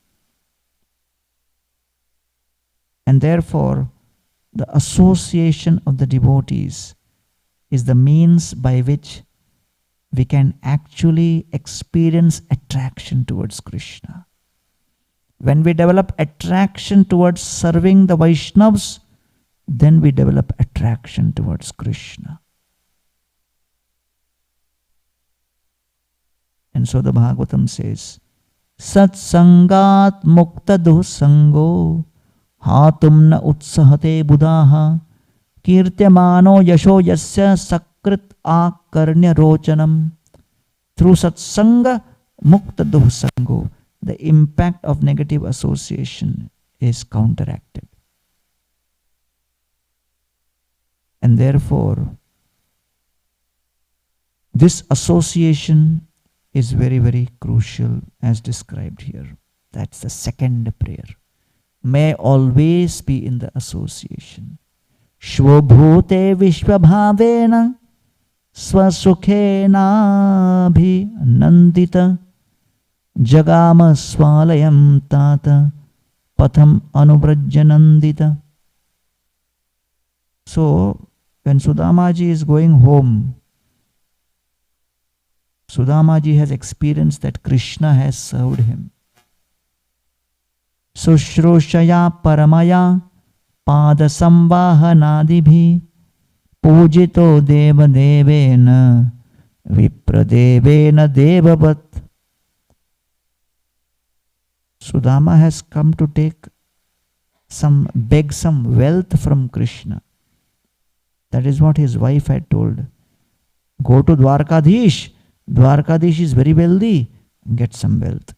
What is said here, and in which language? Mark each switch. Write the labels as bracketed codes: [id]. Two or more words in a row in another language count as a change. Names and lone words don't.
[en] And therefore, the association of the devotees is the means by which we can actually experience attraction towards Krishna. When we develop attraction towards serving the Vaishnavas, then we develop attraction towards Krishna. And so the Bhagavatam says, [sa] Sat Sangat Mukta Dusango Hatum na Utsahate Buddhaha Kirtyamano Yasho Yasya Sakrit Akarnya Rochanam. [en] Through [sa] Satsanga Mukta Dusango, [en] the impact of negative association is counteracted. And therefore, this association is very, very crucial as described here. That's the second prayer. May always be in the association. [sa] Shvobhute vishvabhavena swasukhena bhi nandita jagama swalayam tata patham anubrajyanandita. [en] So, when Sudamaji is going home, Sudamaji has experienced that Krishna has served him. [sa] Sushrushaya paramaya pada samvahanadibhi pujito deva devena vipradevena devavat. [en] Sudama has come to beg some wealth from Krishna. That is what his wife had told. Go to Dwarkadish. Dwarkadish is very wealthy. Get some wealth.